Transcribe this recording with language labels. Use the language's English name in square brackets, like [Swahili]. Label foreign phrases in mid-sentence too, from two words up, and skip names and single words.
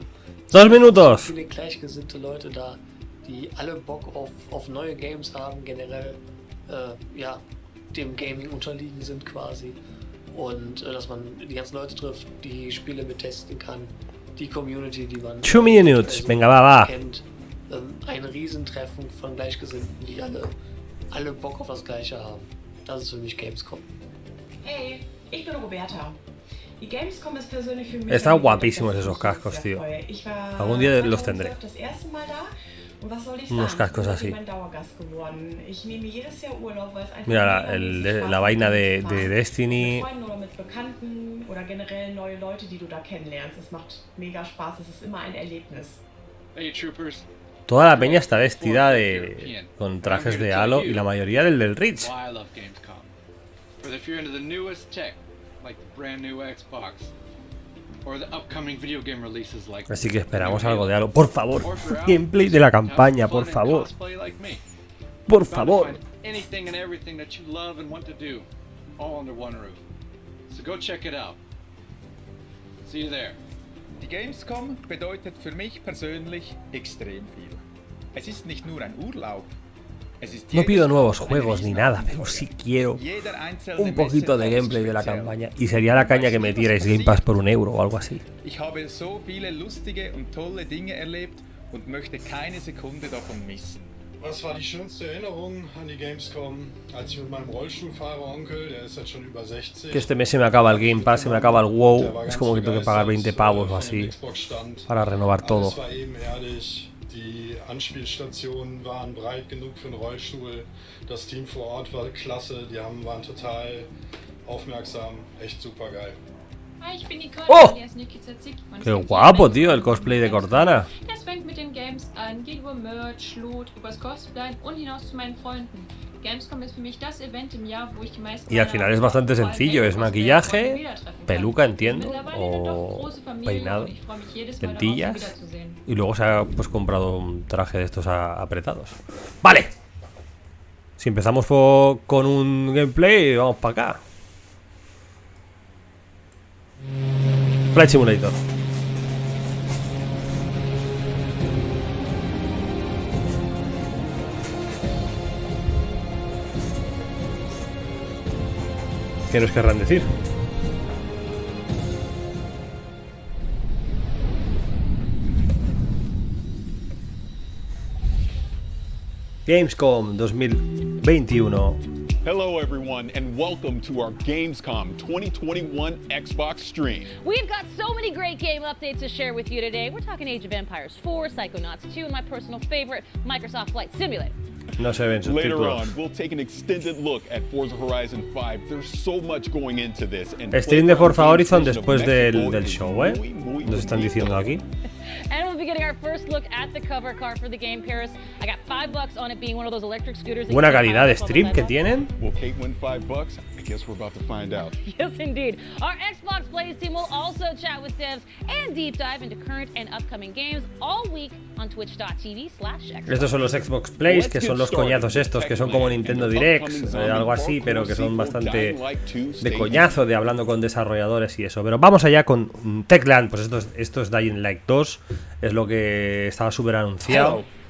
[Spanish] 2 minutos. [German] Viele gleichgesinnte Leute da, die alle Bock auf neue Games haben, generell ja, dem Gaming unterliegen sind quasi. Und dass man die ganzen Leute trifft, die Spiele mittesten kann, die Community, die man [English] 2 minutes, [Spanish] venga, va. [German] kennt. Ein Riesentreffen von Gleichgesinnten, die alle Bock auf das Gleiche haben. Das ist für mich Gamescom. Hey, ich bin Roberta. Die Gamescom ist persönlich für mich... [Spanish] Están guapísimos esos cascos, tío. [German] Ich war [Spanish] Algún día los tendré. [German] das erste Mal da. Und was soll ich [Spanish] Unos [German] sagen? [Spanish] cascos así. [German] Ich bin mein Dauergast geworden. Ich nehme jedes Jahr Urlaub, weil es einfach [Spanish] Mira, [German] mega Spaß [Spanish] la vaina de [German] macht. [Spanish] Destiny. [German] Mit Freunden oder mit Bekannten oder generell neue Leute, die du da kennenlernst. Es macht mega Spaß. Es ist immer ein Erlebnis. [English] Hey troopers. [Spanish] Toda la peña está vestida con trajes de Halo y la mayoría del Reach. [English] Why I love Gamescom. Whether if you're into the newest tech, like the brand new Xbox, or the upcoming video game releases like [Spanish] Así que esperamos algo de Halo. Por favor, gameplay de la campaña, por favor. Por favor. [English] Anything and everything that you love and want to do, all under one roof. So go check it out. See you there. [German] Die Gamescom bedeutet für mich persönlich extrem viel. Es ist nicht nur ein Urlaub. [Spanish] No pido nuevos juegos ni nada, pero sí quiero un poquito de gameplay de la campaña. Y sería la caña que metierais Game Pass por €1 o algo así. [German] Ich habe so viele lustige und tolle Dinge erlebt und möchte keine Sekunde davon missen. Was war die schönste Erinnerung an die Gamescom? Als ich mit meinem Rollstuhlfahrer-Onkel, der ist jetzt schon über 60. [Spanish] Que este mes se me acaba el Game Pass, se me acaba el WoW. Es como que tengo que pagar 20 pavos o así para renovar todo. [German] Das war ebenerdig. Die Anspielstationen waren breit genug für einen Rollstuhl. Das Team vor Ort war klasse. Die waren total aufmerksam. Echt super geil. Hi, ich bin Nicole, [Spanish] ¡Oh! [German] alias Niki Zazik. [Spanish] Qué guapo, tío, el cosplay de Cortana. [German] Es fängt mit den Games an, geht über Merch, Loot, übers Cosplay und hinaus zu meinen Freunden. Gamescom ist für mich das Event im Jahr, wo ich die meisten... [Spanish] Y al final es bastante sencillo, es maquillaje, peluca, entiendo, o peinado, lentillas, y luego se ha pues comprado un traje de estos apretados. ¡Vale! Si empezamos con un gameplay, vamos para acá. Flight Simulator. ¿Qué nos querrán decir? Gamescom 2021. [English] Hello everyone and welcome to our Gamescom 2021 Xbox stream. We've got so many great game updates to share with you today. We're talking Age of Empires 4, Psychonauts 2, and my personal favorite, Microsoft Flight Simulator. [Spanish] No se ven [English] Later [Spanish] subtítulos. [English] on, we'll take an extended look at Forza Horizon 5. There's so much going into this. And [Spanish] Stream de Forza Horizon después del show, ¿eh? Nos están diciendo aquí. [English] And we'll be getting our first look at the cover car for the game, Paris. I got $5 on it being one of those electric scooters. [Spanish] Buena calidad de stream que tienen. [English] Will Kate win $5? I guess we're about to find out. Yes, indeed. Our Xbox Plays team will also chat with devs and deep dive into current and upcoming games all week on twitch.tv/Xbox. [Spanish] Estos son los Xbox Plays, que son los coñazos estos, que son como Nintendo Directs, algo así, pero que son bastante de coñazo, de hablando con desarrolladores y eso. Pero vamos allá con Techland, pues esto es Dying Light 2, es lo que estaba súper anunciado.